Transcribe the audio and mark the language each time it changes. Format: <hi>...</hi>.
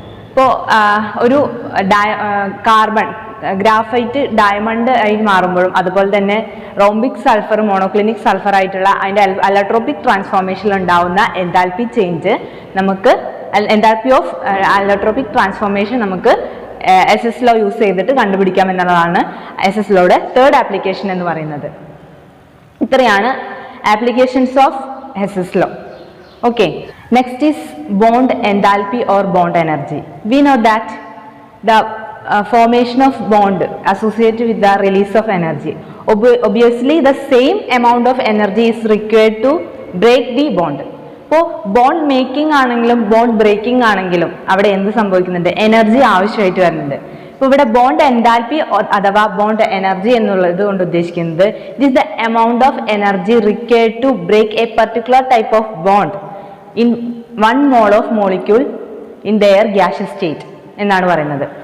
<ml>ഇപ്പോൾ ഒരു carbon graphite diamond ആയി മാറുമ്പോഴും അതുപോലെ തന്നെ റോംബിക് സൾഫർ മോണോക്ലിനിക് സൾഫർ ആയിട്ടുള്ള അതിന്റെ അലോട്രോപിക് ട്രാൻസ്ഫോർമേഷനിൽ ഉണ്ടാവുന്ന എൻതാൽപ്പി ചേഞ്ച് നമുക്ക്, എൻതാൽപ്പി ഓഫ് അലോട്രോപിക് ട്രാൻസ്ഫോർമേഷൻ നമുക്ക് ഹെസ്സസ് ലോ യൂസ് ചെയ്തിട്ട് കണ്ടുപിടിക്കാം എന്നുള്ളതാണ് ഹെസ്സസ് ലോയുടെ തേർഡ് ആപ്ലിക്കേഷൻ എന്ന് പറയുന്നത്. ഇത്രയാണ് applications of ഹെസ്സസ് law.</ml> <en>Okay, next is bond enthalpy or bond energy. We know that the formation of bond associated with the release of energy. Obviously, the same amount of energy is required to break the bond.</en> <ml>അപ്പോൾ bond making ആണെങ്കിലും bond breaking ആണെങ്കിലും അവിടെ എന്ത് സംഭവിക്കുന്നുണ്ട്? Energy ആവശ്യമായിട്ട് വരുന്നുണ്ട്. ഇപ്പോൾ ഇവിടെ ബോണ്ട് എൻതാൽപ്പി അഥവാ ബോണ്ട് എനർജി എന്നുള്ളത് കൊണ്ട് ഉദ്ദേശിക്കുന്നത്</ml> <en>it is the amount of energy required to break a particular type of bond in 1 mole of molecule in their gaseous state</en> <ml>എന്നാണ് പറയുന്നത്.</ml>